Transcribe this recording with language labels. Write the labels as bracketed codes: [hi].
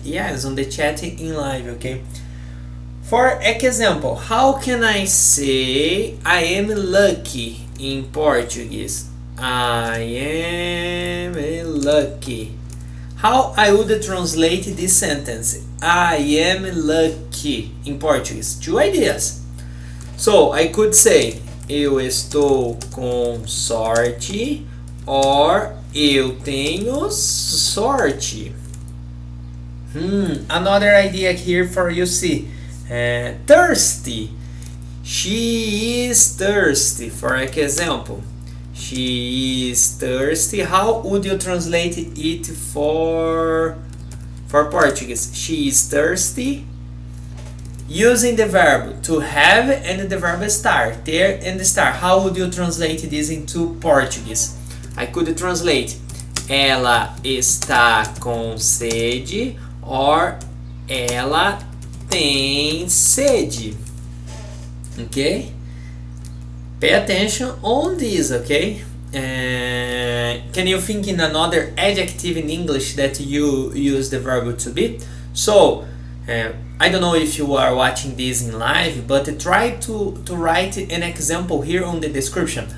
[en] Yes, on the chat in live, okay? For example, how can I say I am lucky in Portuguese? I am lucky. How I would translate this sentence? I am lucky in Portuguese. Two ideas. So I could say [pt] eu estou com sorte [en] or [pt] eu tenho sorte. [en] Another idea here for you see. Thirsty. She is thirsty. For example, she is thirsty. How would you translate it for Portuguese? She is thirsty. Using the verb to have and the verb estar, ter and estar. How would you translate this into Portuguese? I could translate [pt] ela está com sede [en] or [pt] ela tem sede. [en] Okay? Pay attention on this, okay? Can you think in another adjective in English that you use the verb to be? So, I don't know if you are watching this in live, but try to write an example here on the description.